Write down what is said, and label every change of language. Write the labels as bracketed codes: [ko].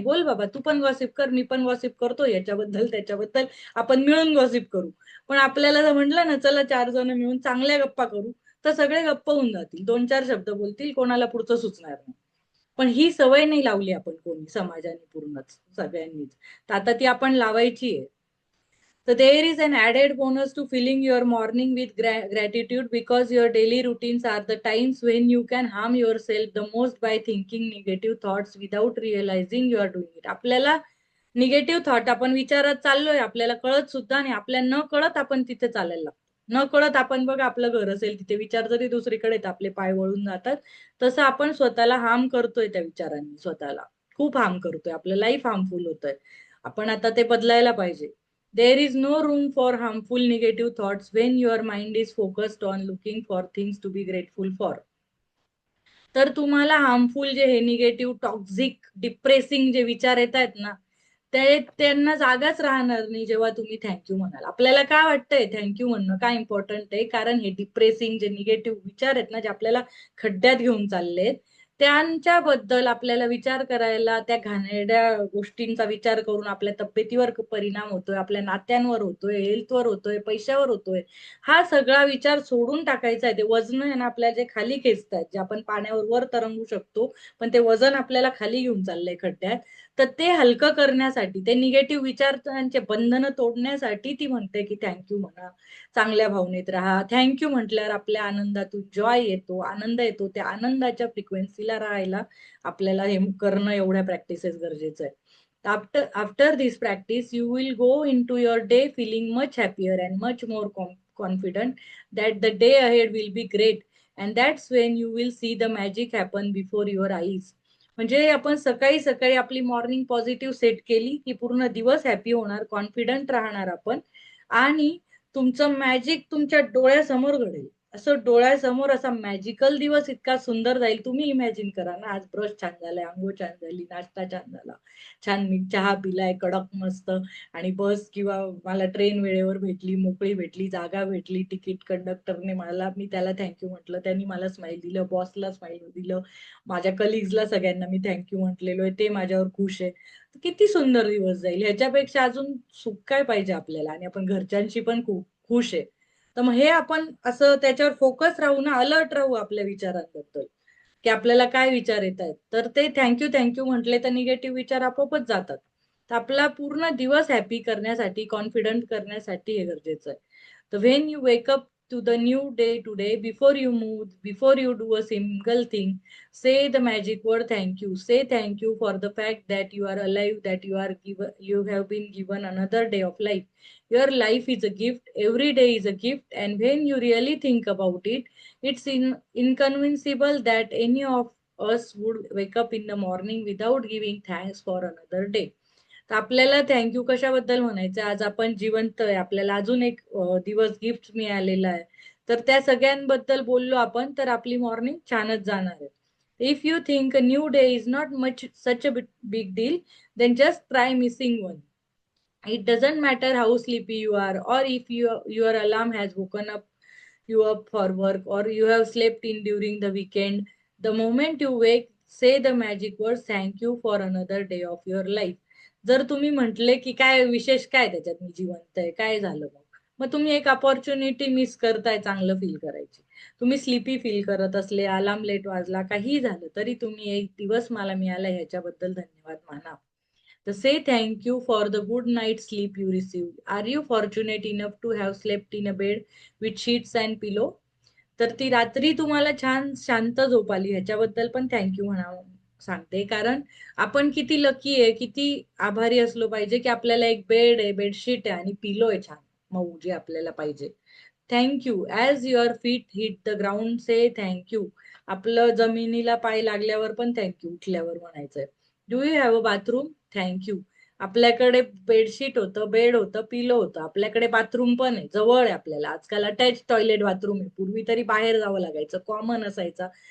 [mr] बोल बाबा, तू पण गॉसिप कर, मी पण गॉसिप करतो, याच्याबद्दल त्याच्याबद्दल आपण मिळून गॉसिप करू. पण आपल्याला जर म्हटलं ना, चला 4 जण मिळून चांगल्या गप्पा करू, तर सगळे गप्प होऊन जातील, 2-4 शब्द बोलतील, कोणाला पुढचं सुचणार नाही. पण ही सवय नाही लावली आपण कोणी समाजाने, पूर्णच सगळ्यांनीच. तर आता ती आपण लावायची आहे. [en] So there is an added bonus to filling your morning with gratitude, because your daily routines are the times when you can harm yourself the most by thinking negative thoughts without realizing you are doing it. [mr] आपल्याला negative thought आपण विचारात चाललोय, आपल्याला कळत सुद्धा नाही, आपल्या न कळत आपण तिथे चालायला लागतो. न कळत आपण बघा, आपलं घर असेल तिथे विचार जरी दुसरीकडे आपले पाय वळून जातात, तसं आपण स्वतःला हार्म करतोय त्या विचारांनी, स्वतःला खूप हार्म करतोय, आपलं लाईफ हार्मफुल होतंय. आपण आता ते बदलायला पाहिजे. [en] There is no room for harmful negative thoughts when your mind is focused on looking for things to be grateful for. [mr] तर तुम्हाला हार्मफुल जे हे निगेटिव्ह, टॉक्झिक, डिप्रेसिंग जे विचार येत आहेत ना, ते त्यांना जागाच राहणार नाही जेव्हा तुम्ही थँक्यू म्हणाल. आपल्याला काय वाटतंय थँक्यू म्हणणं काय इम्पॉर्टंट आहे, कारण हे डिप्रेसिंग जे निगेटिव्ह विचार आहेत ना, जे आपल्याला खड्ड्यात घेऊन चाललेत, त्यांच्याबद्दल आपल्याला विचार करायला, त्या घाणेरड्या गोष्टींचा विचार करून आपल्या तब्येतीवर परिणाम होतोय, आपल्या नात्यांवर होतोय, हेल्थवर होतोय, पैशावर होतोय. हा सगळा विचार सोडून टाकायचा आहे. ते वजन आहे ना आपल्या जे खाली खेचतात, जे आपण पाण्यावर वर तरंगू शकतो, पण ते वजन आपल्याला खाली घेऊन चाललंय खड्ड्यात. तर ते हलकं करण्यासाठी, ते निगेटिव्ह विचारांचे बंधन तोडण्यासाठी ती म्हणते की थँक्यू म्हणा, चांगल्या भावनेत राहा. थँक्यू म्हटल्यावर आपल्या आनंदातून जॉय येतो, आनंद येतो. त्या आनंदाच्या फ्रिक्वेन्सीला राहायला आपल्याला हे करणं, एवढ्या प्रॅक्टिसेस गरजेचं आहे. [en] After this practice, you will go into your day feeling much happier and much more confident that the day ahead will be great. And that's when you will see the magic happen before your eyes. [mr] म्हणजे आपण सकाळी सकाळी आपली morning positive set केली की पूर्ण दिवस happy होणार, कॉन्फिडंट राहणार आपण, आणि तुमचं मॅजिक तुमच्या डोळ्यासमोर घडेल. असं डोळ्यासमोर असा मॅजिकल दिवस इतका सुंदर जाईल. तुम्ही इमॅजिन करा ना, आज ब्रश छान झालाय, अंघोळ छान झाली, नाश्ता छान झाला, छान मी चहा पिलाय कडक मस्त, आणि बस किंवा मला ट्रेन वेळेवर भेटली, मोकळी भेटली, जागा भेटली, तिकीट कंडक्टरने मला, मी त्याला थँक्यू म्हटलं, त्यांनी मला स्माईल दिलं, बॉसला स्माईल दिलं, माझ्या कलिग्सला सगळ्यांना मी थँक्यू म्हटलेलो आहे, ते माझ्यावर खुश आहे. किती सुंदर दिवस जाईल. ह्याच्यापेक्षा अजून सुख काय पाहिजे आपल्याला, आणि आपण घरच्यांशी पण खूप खुश आहे. तर मग हे आपण असं त्याच्यावर फोकस राहू ना, अलर्ट राहू आपल्या विचारांबद्दल, की आपल्याला काय विचार येत आहेत. तर ते थँक्यू थँक्यू म्हटले तर निगेटिव्ह विचार आपोआपच जातात. तर आपला पूर्ण दिवस हॅपी करण्यासाठी, कॉन्फिडंट करण्यासाठी हे गरजेचं आहे. [en] तर when you wake up to the new day today, before you move, before you do a single thing, say the magic word thank you. Say thank you for the fact that you are alive, that you have been given another day of life. Your life is a gift, every day is a gift, and when you really think about it, it's inconceivable that any of us would wake up in the morning without giving thanks for another day. [mr] तर आपल्याला thank you कशाबद्दल म्हणायचं, आज आपण जिवंत आहे, आपल्याला अजून एक दिवस गिफ्ट मिळालेला आहे. तर त्या सगळ्यांबद्दल बोललो आपण, तर आपली मॉर्निंग छानच जाणार आहे. [en] If you think a new day is not much such a big deal, then just try missing one. It doesn't matter how sleepy you are, or if your alarm has woken up you up for work, or you have slept in during the weekend. The moment you wake, say the magic words thank you for another day of your life. [mr] जर तुम्ही म्हटले की काय विशेष, काय त्याच्यात मी जिवंत आहे, काय झालं, मग तुम्ही एक अपॉर्च्युनिटी मिस करताय चांगलं फील करायची. तुम्ही स्लीपी फील करत असले, अलार्म लेट वाजला, काहीही झालं तरी तुम्ही एक दिवस मला मिळाला ह्याच्याबद्दल धन्यवाद माना. [en] तर say thank you for the good night sleep you receive. Are you fortunate enough to have slept in a bed with sheets and pillow? [mr] तर ती रात्री तुम्हाला छान शांत झोप आली ह्याच्याबद्दल पण थँक्यू म्हणावं सांगते. कारण आपण किती लकी आहे, किती आभारी असलो पाहिजे की आपल्याला एक बेड आहे, बेडशीट आहे आणि पिलो आहे छान मऊ जे आपल्याला पाहिजे. [en] Thank you. As your feet hit the ground say thank you. [mr] आपलं जमिनीला पाय लागल्यावर पण थँक यू उठल्यावर म्हणायचंय. [en] Do you have a bathroom? Thank you. [mr] आपल्याकडे बेडशीट होतं, बेड होतं, पिलो होतं. आपल्याकडे बाथरूम पण आहे, जवळ आहे आपल्याला. आजकाल अटॅच टॉयलेट बाथरूम आहे. पूर्वी तरी बाहेर जावं लागायचं, कॉमन असायचा.